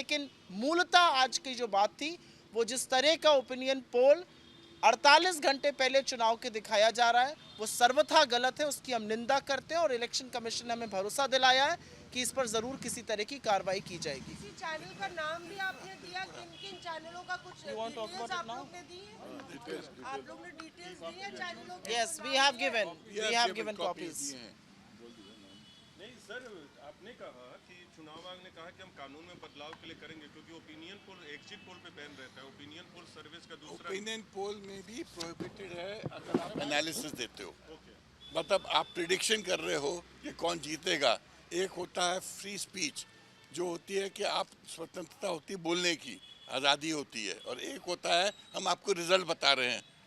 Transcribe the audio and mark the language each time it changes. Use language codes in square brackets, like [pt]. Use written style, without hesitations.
[hi] लेकिन मूलतः आज की जो बात थी, वो जिस तरह का ओपिनियन पोल 48 घंटे पहले चुनाव के दिखाया जा रहा है, वो सर्वथा गलत है, उसकी हम निंदा करते हैं और इलेक्शन कमीशन ने हमें भरोसा दिलाया है कि इस पर ज़रूर किसी तरह की कार्रवाई की जाएगी। किसी चैनल का नाम भी आपने दिया, किन-किन चैनलों का कुछ डिटेल्स आप लोग ने दी है? आप लोग ने डिटेल्स दी है चैनलों के? [en] Yes, we have given copies. [hi] नहीं सर, आपने कहा कि चुनाव आयोग ने कहा कि हम कानून में बदलाव के लिए करेंगे क्योंकि ओपिनियन पोल एग्जिट पोल पे बैन रहता है, ओपिनियन पोल सर्विस का दूसरा ओपिनियन पोल में भी प्रोहिबिटेड है अगर आप एनालिसिस देते हो। मतलब आप प्रिडिक्शन कर रहे हो कि कौन जीतेगा। एक होता है फ्री स्पीच जो होती है कि आप स्वतंत्रता होती है बोलने की, आज़ादी होती है, और एक होता है हम आपको रिजल्ट बता रहे हैं।